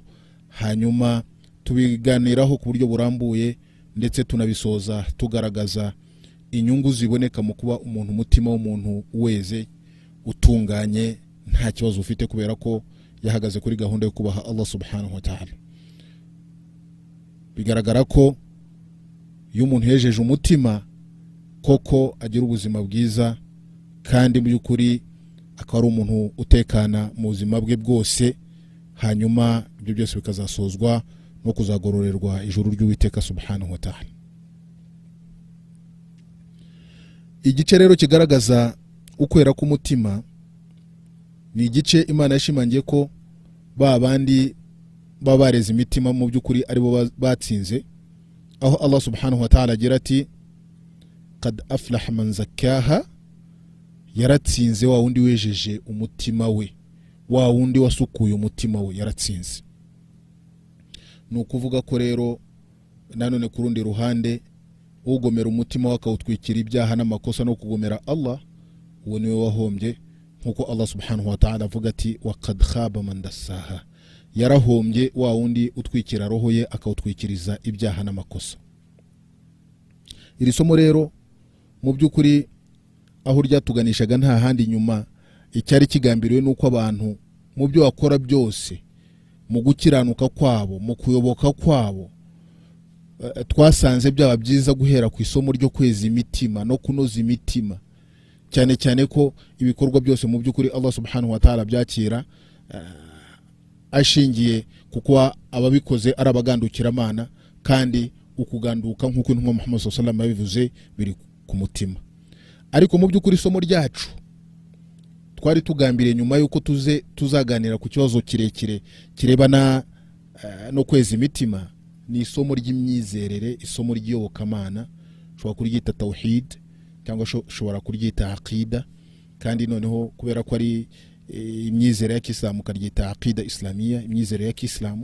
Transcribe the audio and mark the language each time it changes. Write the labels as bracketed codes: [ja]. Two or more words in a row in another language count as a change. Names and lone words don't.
[rw] Hanyuma tubiganiraho ku buryo burambuye ndetse tunabisoza tugaragaza inyungu ziboneka mu kuba umuntu, umutima w'umuntu weze utunganye nta kibazo ufite, kubera ko yahagaze kuri gahunda yo kubaha Allah [ar] سبحانه وتعالى. [rw] Bigaragara ko iyo umuntu yejeje umutima koko agira ubuzima bwiza, kandi mu by'ukuri akaba ari umuntu utekana mu buzima bwe bwose. Hanyuma ibyo byose bikazasozwa no kuzagororerwa ijuru ry'Uwiteka [ar] سبحانه وتعالى. [rw] Igice rero kigaragaza ukwera k'umutima ni igice Imana yashimangiye ko babandi babareze imitima mu by'ukuri aribo batsinze, aho Allah [ar] سبحانه وتعالى [rw] agira ati [ar] قد أفلح من زكاها, [rw] yaratsinze wa wundi wejeje umutima we, wa wundi wasukuye umutima we yaratsinze. No kuvuga ko rero nanone ku rundi ruhande ugomera umutima wakawutwikira ibyaha n'amakosa no kugomera Allah, uwo niwe wahombye, nkuko Allah [ar] سبحانه وتعالى [rw] avuga ati [ar] وقد خاب من دساها, [rw] yarahombye wa wundi utwikira roho ye akawutwikiriza ibyaha n'amakosa. Iri somo rero mu by'ukuri aho ryatuganishaga nta handi nyuma, icyari kigambiriwe nuko abantu mu byo bakora byose, mu gukiranuka kwabo, mu kuyoboka kwabo, twasanze byaba byiza guhera ku isomo ryo kweza imitima no kunoza imitima, cyane cyane ko ibikorwa byose mu by'ukuri Allah [ar] سبحانه وتعالى [rw] byakira ashingiye kuko ababikoze ari abagandukira Imana, kandi ukuganduka nk'uko intumwa Muhammad [ar] صلى الله عليه وسلم [rw] yabivuze biri ku mutima. Ariko mu by'ukuri isomo ryacu twari tugambiriye nyuma yuko tuzaganira ku kibazo kirekire kirebana no kweza imitima, ni isomo ry'imyizerere, isomo ry'iyobokamana. Ushobora kuryita tawhid cyangwa ushobora kuryita aqida, kandi noneho kubera ko ari imyizerere ya Kiislamu karyita [ar] عقيدة إسلامية, [rw] imyizerere ya Kiislamu.